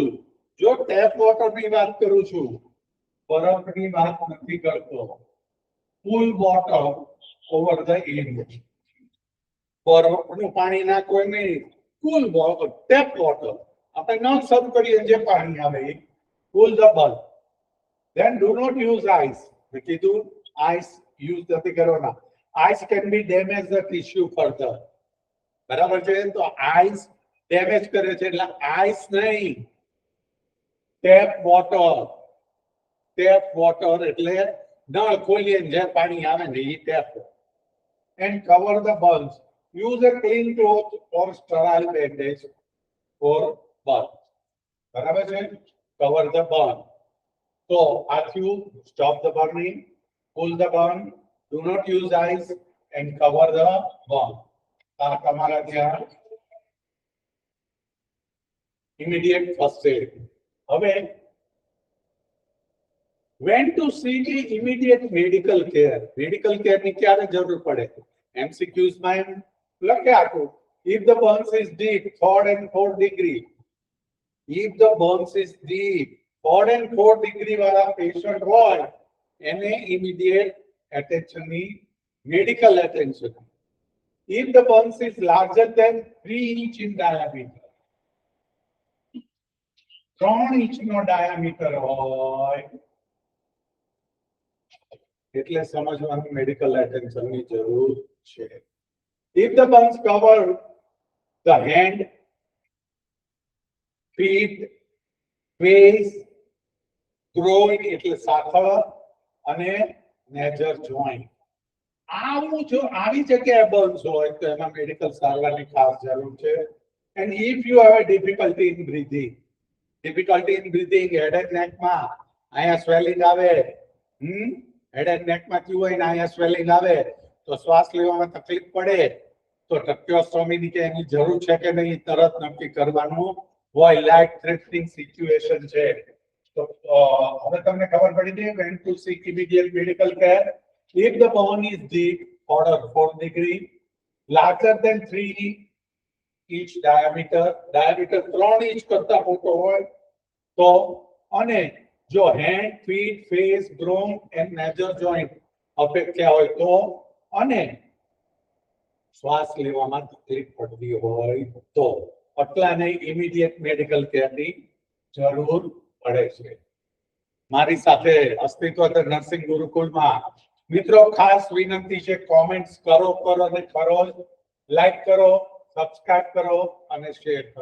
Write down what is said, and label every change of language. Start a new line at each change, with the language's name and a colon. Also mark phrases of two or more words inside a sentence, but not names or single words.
Gujarati: જો ટેપ વોટરની વાત કરું છું, બરફની વાત નથી કરતો.
English: cool water over the area.
Gujarati: બરફનું પાણી નાખો નહીં,
English: cool water, tap water.
Gujarati: આપણે નળ શરૂ કરીએ જે પાણી આવે એ
English: cool the bulb. Then do not use ice.
Gujarati: મેં કીધું
English: ice use
Gujarati: નથી કરવાના.
English: Ice can be damage the tissue further.
Gujarati: બરાબર છે. તો
English: ice damage
Gujarati: કરે છે એટલે ice નહીં,
English: tap water. tap water
Gujarati: એટલે નળ ખોલીએ જે પાણી આવે ને એ ટેપ.
English: And cover the burns. Use a clean cloth or sterile bandage for burn.
Gujarati: બરાબર છે?
English: Cover the burn. So, Matthew, stop the burning, pull the burn, do not use ice, and cover the burn.
Gujarati: તમારા ત્યાં
English: immediate first aid. હવે when to seek immediate medical care? Medical care
Gujarati: ની ક્યારે જરૂર પડે? MCQs માં લખે આખું.
English: If the burns is deep, 3rd and 4th degree. If the burns is deep, 3rd and 4th degree
Gujarati: વાળા patient હોય એને
English: immediate attention ની medical attention. If the burns is larger than 3 inch in diameter,
Gujarati: 3 inch નો diameter હોય એટલે સમજવાનું
English: medical attention
Gujarati: ની જરૂર છે.
English: If the burns cover the hand, feet, face, groin
Gujarati: એટલે સાથળ અને
English: major joint.
Gujarati: આવું જો આવી જગ્યાએ બર્ન્સ હોય તો એમાં મેડિકલ સારવારની ખાસ જરૂર છે.
English: And if you have a difficulty in breathing, head and neck
Gujarati: માં અહીંયા સ્વેલિંગ આવે,
English: head and neck
Gujarati: માં થયું હોય ને અહીંયા સ્વેલિંગ આવે તો શ્વાસ લેવામાં તકલીફ પડે તો ટ્રક્યોસ્ટોમી કે એની જરૂર છે કે નહીં તરત નક્કી કરવાનું હોય.
English: life threatening situation
Gujarati: છે તો હવે તમને ખબર પડી ગઈ
English: when to seek immediate medical care. If the burn is deep, order 4th degree, larger than 3 inch diameter
Gujarati: 3 inch કરતા મોટો હોય તો, અને જો
English: hand, feet, face, groin and major joint
Gujarati: affect થયા હોય તો, અને શ્વાસ લેવામાં તકલીફ પડતી હોય તો આટલાને
English: immediate medical
Gujarati: કેરની જરૂર પડે છે. મારી સાથે અસ્તિત્વ નર્સિંગ ગુરુકુળમાં મિત્રો ખાસ વિનંતી છે, કોમેન્ટ્સ કરો અને કરો, લાઈક કરો, સબસ્ક્રાઇબ કરો અને શેર કરો.